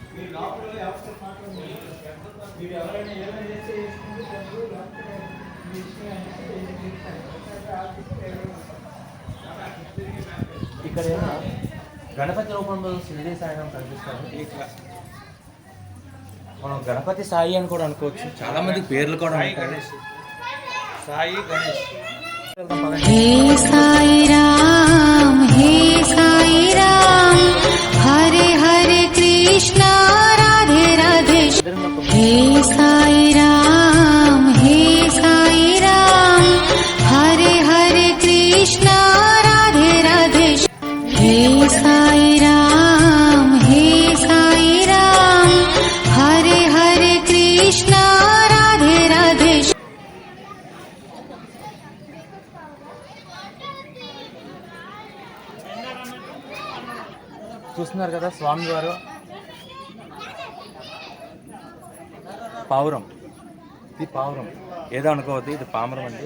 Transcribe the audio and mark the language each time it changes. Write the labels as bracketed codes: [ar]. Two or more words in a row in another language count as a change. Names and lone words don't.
[te] ఇక్కడ ఏమో గణపతి రూపంలో షిరిడీ సాయిరాం కనిపిస్తారు. ఇట్లా మనం గణపతి సాయి అని కూడా అనుకోవచ్చు. చాలా మంది పేర్లు కూడా ఉంటాయి. సాయి గణేష్. [hi] हे साई राम हरे हरे कृष्णा राधे राधे. हे साई राम हरे हरे कृष्णा राधे राधे. हे साई राम हरे हरे कृष्णा राधे राधे. [te] చూస్తున్నారు కదా స్వామివారు పావురం. ఇది పావురం ఏదో అనుకోవద్దు, ఇది పామరం అండి.